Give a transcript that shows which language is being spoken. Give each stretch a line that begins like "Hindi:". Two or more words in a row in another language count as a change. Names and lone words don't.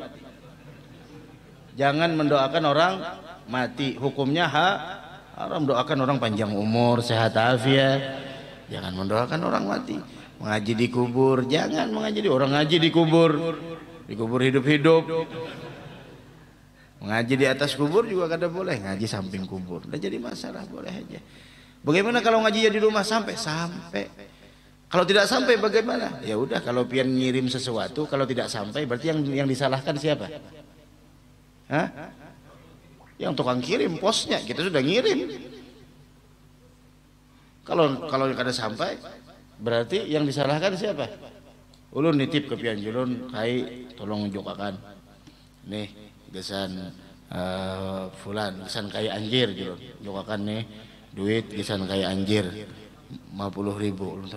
Banjar: Jangan mendoakan orang mati. Hukumnya haram. Doakan orang panjang umur, sehat afiat. Jangan mendoakan orang mati. Mengaji di kubur, jangan mengaji di orang ngaji di kubur hidup-hidup. Mengaji di atas kubur juga kada boleh, ngaji samping kubur. Udah jadi masalah, boleh aja. Bagaimana kalau ngajinya di rumah sampai? Kalau tidak sampai bagaimana? Ya udah, kalau pian ngirim sesuatu, kalau tidak sampai berarti yang disalahkan siapa? Yang tukang kirim, posnya kita sudah ngirim. Kalau kada sampai berarti yang disalahkan siapa? Ulun nitip ke pian julun, kai tolong jokakan. Nih gesan fulan, gesan kai anjir julun. Jokakan nih duit gesan kai anjir 50.000.